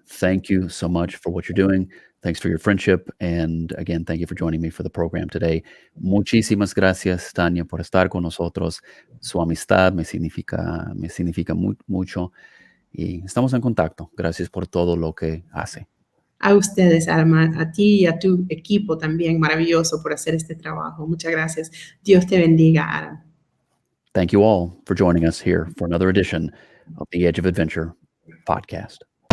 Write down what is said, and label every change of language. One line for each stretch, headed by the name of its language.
English: Thank you so much for what you're doing. Thanks for your friendship. And again, thank you for joining me for the program today.
Spanish: Muchísimas gracias, Tanya, por estar con nosotros. Su amistad me significa mucho. Y estamos en contacto. Gracias por todo lo que hace. A ustedes, Adam, a ti y a tu equipo también, maravilloso por hacer este trabajo. Muchas gracias. Dios te bendiga, Adam.
English: Thank you all for joining us here for another edition of the Edge of Adventure podcast.